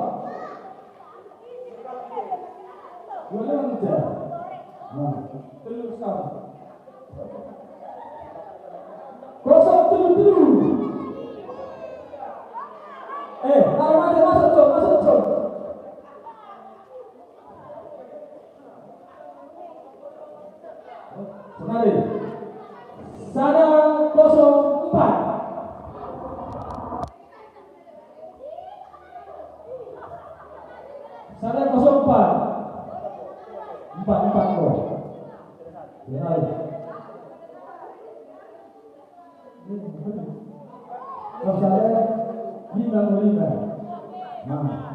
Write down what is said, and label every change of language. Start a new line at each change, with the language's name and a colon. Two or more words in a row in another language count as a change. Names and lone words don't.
Indonesian: Boleh aja. Nah, terus sekarang. 077. Masuk. Senari. Sada 04. Sada 04. 4 kok. Senari. Kalau saya 55. Nah.